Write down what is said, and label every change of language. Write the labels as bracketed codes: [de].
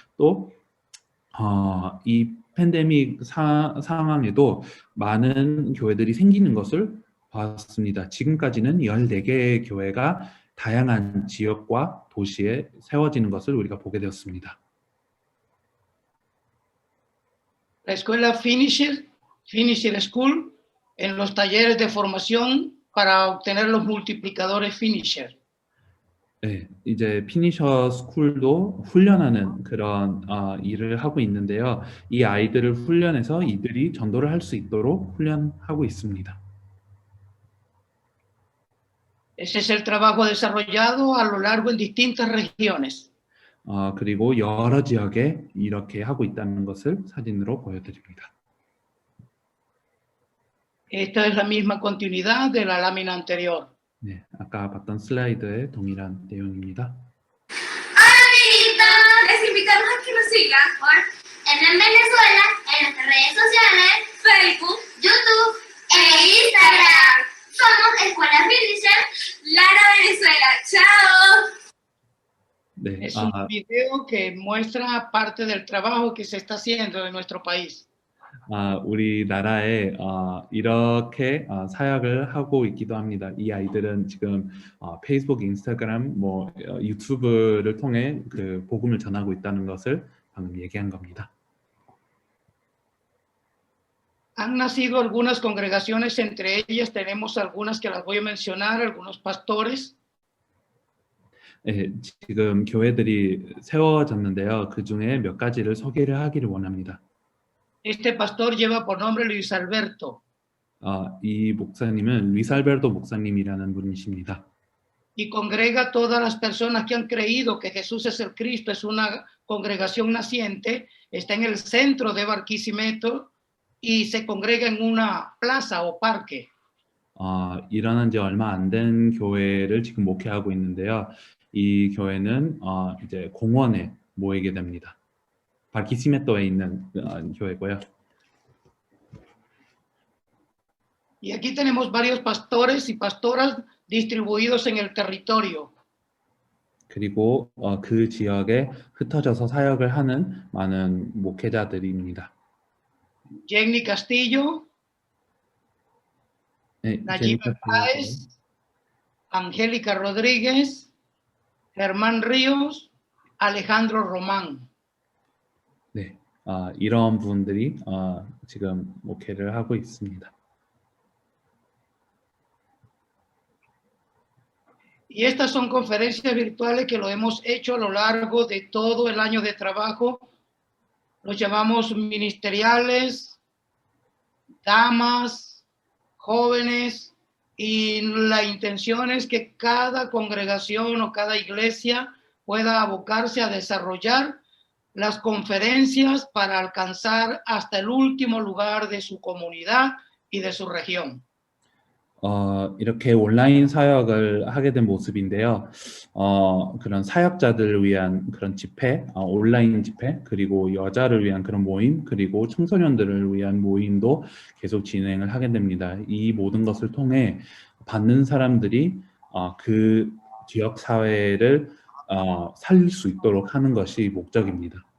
[ko] 또 이 팬데믹 상황에도 많은 교회들이 생기는 것을 봤습니다. 지금까지는 14개의 교회가 다양한 지역과 도시에 세워지는 것을 우리가 보게 되었습니다. [es] La escuela Finisher School en los talleres de formación para obtener los multiplicadores Finisher. [ko] 네, 이제 피니셔 스쿨도 훈련하는 그런 일을 하고 있는데요. 이 아이들을 훈련해서 이들이 전도를 할 수 있도록 훈련하고 있습니다. [es] Ese es el trabajo desarrollado a lo largo en distintas regiones. [ko] 그리고 여러 지역에 이렇게 하고 있다는 것을 사진으로 보여드립니다. [es] Esta es la misma continuidad de la lámina anterior. [ko] 네, 아까 봤던 슬라이드의 동일한 내용입니다. [es] Hola amiguitos, les invitamos a que nos sigan en Venezuela, en nuestras redes sociales, Facebook, YouTube e Instagram. Somos Escuela Finisher, Lara Venezuela. ¡Chao! [ko] 네, [es] Es un video que muestra parte del trabajo que se está haciendo en nuestro país. [ko] 우리나라에 이렇게 사역을 하고 있기도 합니다. 이 아이들은 지금 페이스북, 인스타그램, 유튜브를 통해 그 복음을 전하고 있다는 것을 방금 얘기한 겁니다. [es] Han nacido algunas congregaciones, entre ellas tenemos algunas que las voy a mencionar, algunos pastores. [ko] 네, 지금 교회들이 세워졌는데요. 그 중에 몇 가지를 소개를 하기를 원합니다. [es] Este pastor lleva por nombre Luis Alberto. [ko] 이 목사님은 루이스 알베르토 목사님이라는 분이십니다. [es] Y congrega todas las personas que han creído que Jesús es el Cristo, es una congregación naciente, está en el centro de Barquisimeto y se congrega en una plaza o parque. [ko] 일어난 지 얼마 안 된 교회를 지금 목회하고 있는데요. 이 교회는 이제 공원에 모이게 됩니다. 바르키시메토에 있는 교회고요. [es] Y aquí tenemos varios pastores y pastoras distribuidos en el territorio. [ko] 그리고 그 지역에 흩어져서 사역을 하는 많은 목회자들입니다. [es] Jenny Castillo, [ko] 네, [es] Nayibe Páez, Angélica Rodríguez, Germán Ríos, Alejandro Román. [ko] 네, 이런 분들이 지금 목회를 하고 있습니다. [es] Y estas son conferencias virtuales que lo hemos hecho a lo largo de todo el año de trabajo. Los llamamos ministeriales, damas, jóvenes, y la intención es que cada congregación o cada iglesia pueda abocarse a desarrollar las conferencias para alcanzar hasta el último lugar de su comunidad y de su región. [ko] 이렇게 온라인 사역을 하게 된 모습인데요. 그런 사역자들을 위한 그런 집회, 온라인 집회, 그리고 여자를 위한 그런 모임, 그리고 청소년들을 위한 모임도 계속 진행을 하게 됩니다. 이 모든 것을 통해 받는 사람들이 그 지역 사회를 살릴 수 있도록 하는 것이 목적입니다.